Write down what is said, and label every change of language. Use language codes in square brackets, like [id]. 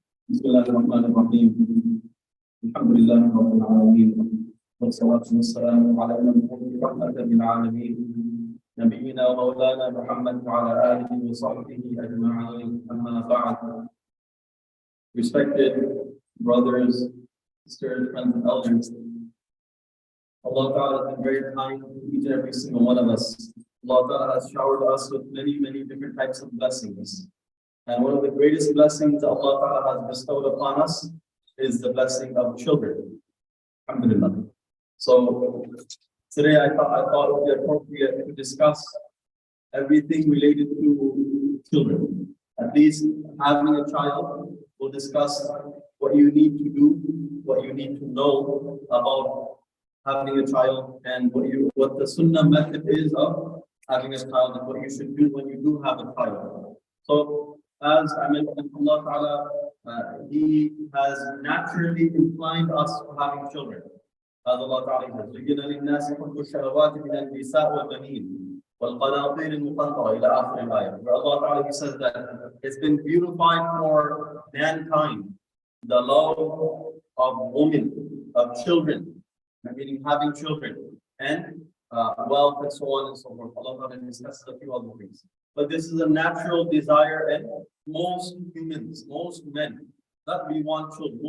[ar] بسم الله الرحمن الرحيم. الحمد لله رب العالمين والصلاة والسلام على المبعوث رحمة للعالمين نبينا ومولانا محمد وعلى آله وصحبه أجمعين. أما بعد. [en] Respected brothers, sisters, friends, and elders, Allah Ta'ala has been very kind to each and every single one of us. Allah Ta'ala has showered us with many, many different types of blessings. And one of the greatest blessings that Allah Ta'ala has bestowed upon us is the blessing of children. Alhamdulillah. So today I thought it would be appropriate to discuss everything related to children. At least having a child, we'll discuss what you need to do, what you need to know about having a child, and what the sunnah method is of having a child, and what you should do when you do have a child. So, as I mentioned, Allah Ta'ala, He has naturally inclined us for having children. As Allah Ta'ala says, [ar] زُيِّنَ لِلنَّاسِ حُبُّ الشَّهَوَاتِ مِنَ النِّسَاءِ وَالْبَنِينَ وَالْقَنَاطِيرِ الْمُقَنطَرَةِ إِلَى آخِرِ الْآيَةِ. [en] Where Allah Ta'ala He says that it's been beautified for mankind, the love of women, of children, meaning having children, and wealth, and so on and so forth. Allah Ta'ala discusses a few other things. But this is a natural desire, and most humans, most men, that we want children.